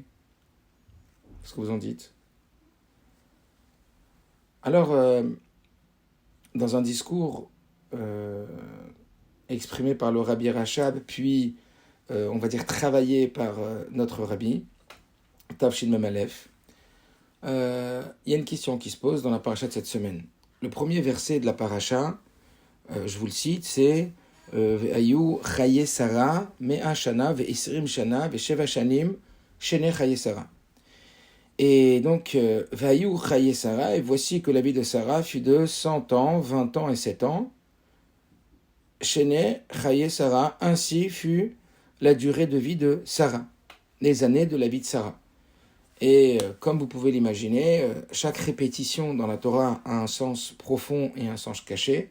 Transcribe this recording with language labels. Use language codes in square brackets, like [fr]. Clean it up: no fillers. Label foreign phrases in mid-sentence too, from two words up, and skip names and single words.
[fr] Qu'est-ce que vous en dites? Alors, dans un discours exprimé par le Rabbi Rachab, puis, on va dire, travaillé par notre Rabbi, [he] תשמ"א, [fr] il y a une question qui se pose dans la paracha de cette semaine. Le premier verset de la paracha, je vous le cite, c'est [he] ויהיו חיי שרה מאה שנה ועשרים שנה ושבע שנים שני חיי שרה. [fr] Et donc, [he] ויהיו חיי שרה, [fr] et voici que la vie de Sarah fut de 100 ans, 20 ans et 7 ans. [he] שני חיי שרה, [fr] ainsi fut la durée de vie de Sarah, les années de la vie de Sarah. Et comme vous pouvez l'imaginer, chaque répétition dans la Torah a un sens profond et un sens caché.